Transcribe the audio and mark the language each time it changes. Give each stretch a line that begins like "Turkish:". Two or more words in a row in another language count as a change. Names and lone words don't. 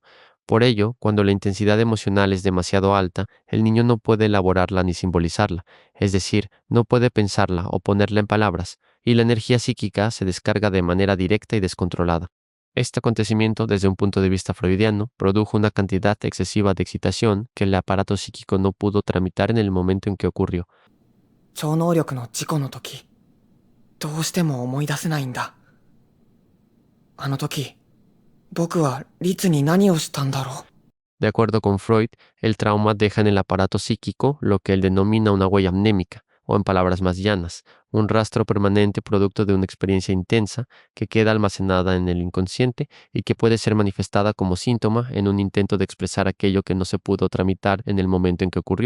Spanish: Por ello, cuando la intensidad emocional es demasiado alta, el niño no puede elaborarla ni simbolizarla, es decir, no puede pensarla o ponerla en palabras, y la energía psíquica se descarga de manera directa y descontrolada. Este acontecimiento, desde un punto de vista freudiano, produjo una cantidad excesiva de excitación que el aparato psíquico no pudo tramitar en el momento en que ocurrió.
Japanese: 超能力の事故の時、どうしても思い出せないんだ。あの時、僕は律に何をしたんだろう。
Spanish: De acuerdo con Freud, el trauma deja en el aparato psíquico lo que él denomina una huella mnémica, o en palabras más llanas, un rastro permanente producto de una experiencia intensa que queda almacenada en el inconsciente y que puede ser manifestada como síntoma en un intento de expresar aquello que no se pudo tramitar en el momento en que ocurrió.